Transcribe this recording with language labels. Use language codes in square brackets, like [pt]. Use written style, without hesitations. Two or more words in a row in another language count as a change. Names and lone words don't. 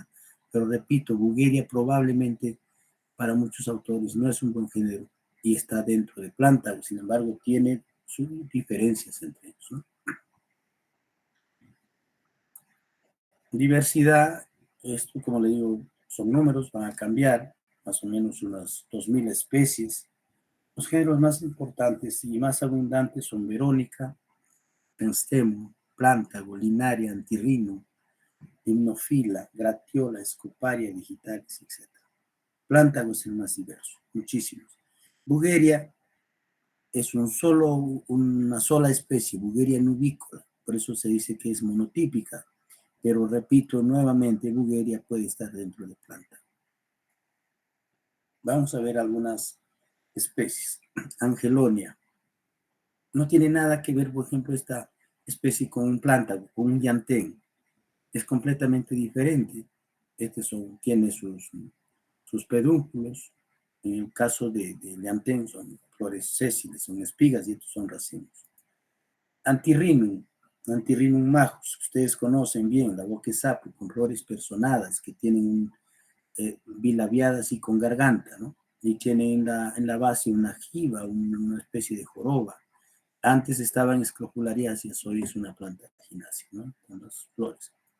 [es] Pero repito, Bugeria probablemente para muchos autores no es un buen género y está dentro de plántago, sin embargo, tiene sus diferencias entre ellos, ¿no? Diversidad, esto como le digo, son números, van a cambiar, más o menos unas 2000 especies. Los géneros más importantes y más abundantes son Verónica, Penstemo, Plántago, Linaria, Antirrino, Himnofila, Gratiola, Escoparia, Digitalis, etc. Plántago es el más diverso, muchísimos. Bugeria es una sola especie, Bugeria nubicola, por eso se dice que es monotípica, pero repito nuevamente, Bugeria puede estar dentro de planta. Vamos a ver algunas especies. Angelonia. No tiene nada que ver, por ejemplo, esta especie con un plántago, con un llantén. Es completamente diferente. Tiene sus pedúnculos. En el caso de llantén son flores sésiles, son espigas y estos son racimos. Antirrinum, Antirrinum majus, ustedes conocen bien, la boca sapo, con flores personadas que tienen bilabiadas y con garganta, ¿no? Y tiene en la base una jiba, una especie de joroba. Antes estaba en escrofulariáceas, hoy es una planta ginácea, ¿no? Con las flores.